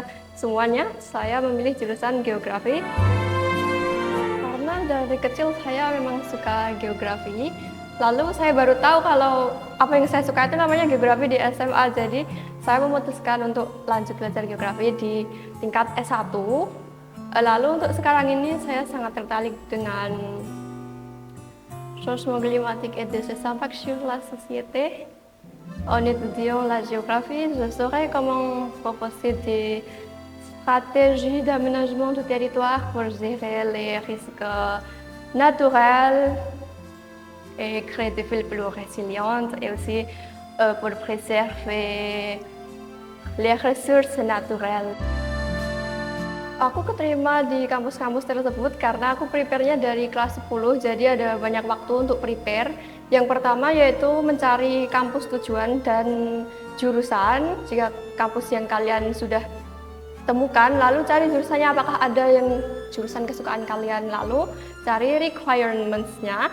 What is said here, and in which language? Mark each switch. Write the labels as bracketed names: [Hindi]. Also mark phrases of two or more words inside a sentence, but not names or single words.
[Indonesian] Semuanya saya memilih jurusan geografi. Karena dari kecil saya memang suka geografi. Lalu saya baru tahu kalau apa yang saya suka itu namanya geografi di SMA. Jadi saya memutuskan untuk lanjut belajar geografi di tingkat S1. Lalu untuk sekarang ini saya sangat tertarik dengan [French] changement climatique et de ses impacts sur la société. En étudiant la géographie, je saurai comment proposer des stratégies d'aménagement du territoire pour gérer les risques naturels et créer des villes plus résilientes et aussi pour préserver les ressources naturelles. [Indonesian] Aku keterima di kampus-kampus tersebut karena aku prepare-nya dari kelas 10, jadi ada banyak waktu untuk prepare. Yang pertama yaitu mencari kampus tujuan dan jurusan. Jika kampus yang kalian sudah temukan, lalu cari jurusannya apakah ada yang jurusan kesukaan kalian, lalu cari requirements-nya.